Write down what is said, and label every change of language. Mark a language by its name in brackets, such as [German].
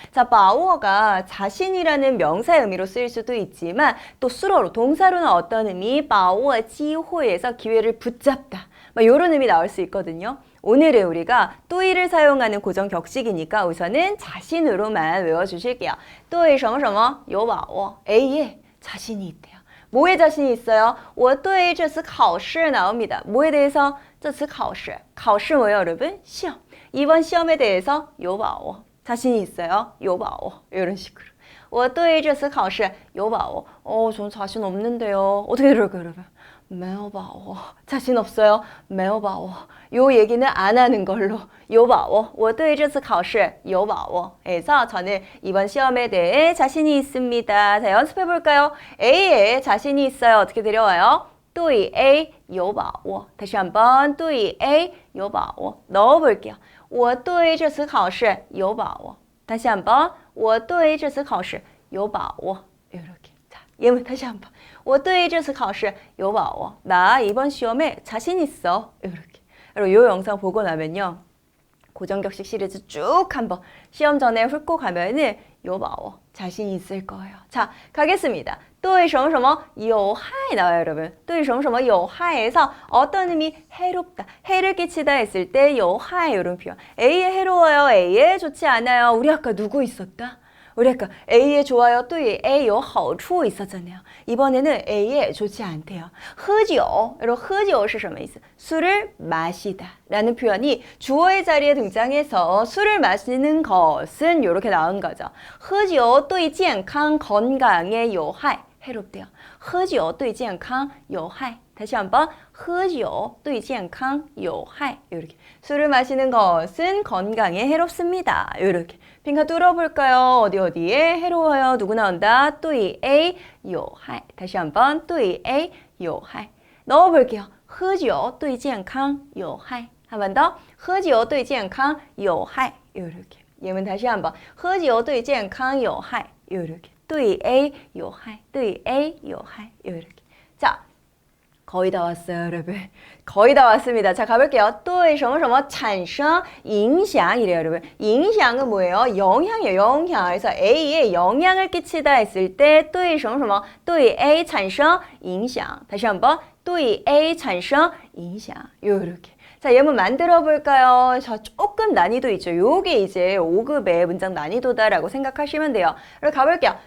[Korean] 자, 把握가 자신이라는 명사의 의미로 쓰일 수도 있지만 또 수로로 동사로는 어떤 의미? [Chinese] 把握机会 [Korean] 에서 기회를 붙잡다. 이런 의미 나올 수 있거든요. 오늘은 우리가 对를 사용하는 고정 격식이니까 우선은 자신으로만 외워주실게요. [Chinese] 对什么什么有把握. [Korean] A에 자신이 있대요. 뭐에 자신이 있어요? [Chinese] 我对这次考试 [Korean] 나옵니다. 뭐에 대해서? [Chinese] 这次考试. [Korean] 考试 뭐예요, 여러분? 시험. 이번 시험에 대해서 [Chinese] 有把握. [Korean] 자신이 있어요. [Chinese] 有把握. [Korean] 이런 식으로. [Chinese] 我对这次考试有把握. [Korean] 저는 자신 없는데요. 어떻게 들을까요, 여러분? [Chinese] 没有把握. [Korean] 자신 없어요. 没 [Chinese] 有把握. [Korean] 요 얘기는 안 하는 걸로. 有把握. [Chinese] 我对这次考试有把握. [Korean] 그래서 저는 이번 시험에 대해 자신이 있습니다. 자, 연습해 볼까요? A에 자신이 있어요. 어떻게 데려와요? [Chinese] 对 A 有把握. [Korean] 다시 한번. [Chinese] 对 A 有把握. [Korean] 넣어 볼게요. [Chinese] 我对这次考试有把握. [Korean] 다시 한번. [Chinese] 我对这次考试有把握. [Korean] 이렇게. 자, 예문 다시 한번. [Chinese] 我对这次考试有把握. [Korean] 나 이번 시험에 자신 있어. 이렇게. 여러분, 이 영상 보고 나면요. 고정격식 시리즈 쭉 한번 시험 전에 훑고 가면은 [Chinese] 有把握. [Korean] 자신 있을 거예요. 자, 가겠습니다. [Chinese] 对什么什么有害 [Korean] 나와요, 여러분. [Chinese] 对什么什么有害 [Korean] 에서 어떤 의미? 해롭다. 해를 끼치다 했을 때 有害 이런 표현. A에 해로워요. A에 좋지 않아요. 우리 아까 누구 있었다? 우리 아까 A에 좋아요, 또 A [Chinese] 有好处 [Korean] 있었잖아요. 이번에는 A에 좋지 않대요. [Chinese] 喝酒, [Korean] 여러분 [Chinese] 喝酒是什么意思? [Korean] 술을 마시다 라는 표현이 주어의 자리에 등장해서 술을 마시는 것은 이렇게 나온 거죠. [Chinese] 喝酒对健康 [Korean] 건강에 [Chinese] 有害, [Korean] 해롭대요. [Chinese] 喝酒对健康有害. [Korean] 다시 한번. [Chinese] 喝酒对健康有害. [Korean] 이렇게. 술을 마시는 것은 건강에 해롭습니다. 이렇게. 빈칸 뚫어볼까요? 어디에 해로워요? 누구 나온다? [Chinese] 对 A 有害. [Korean] 다시 한번. [Chinese] 对 A 有害. [Korean] 넣어볼게요. [Chinese] 喝酒对健康有害. [Korean] 한 번 더. [Chinese] 喝酒对健康有害. [Korean] 이렇게. 예문 다시 한번. [Chinese] 喝酒对健康有害. [Korean] 요렇게. [Chinese] 对 A 有害.对 A 有害. [Korean] 요렇게. 자, 거의 다 왔어요, 여러분. 거의 다 왔습니다. 자, 가볼게요. [Chinese] 对什么什么产生影响 [Korean] 이래요, 여러분. 影响은 뭐예요? 영향이에요, 영향. 그래서 A에 영향을 끼치다 했을 때 [Chinese] 对什么什么对 A 产生影响. [Korean] 다시 한번. [Chinese] 对 A 产生影响. [Korean] 요렇게. 자, 예문 만들어 볼까요? 자, 조금 난이도 있죠. 요게 이제 5급의 문장 난이도다라고 생각하시면 돼요. 그럼 가볼게요.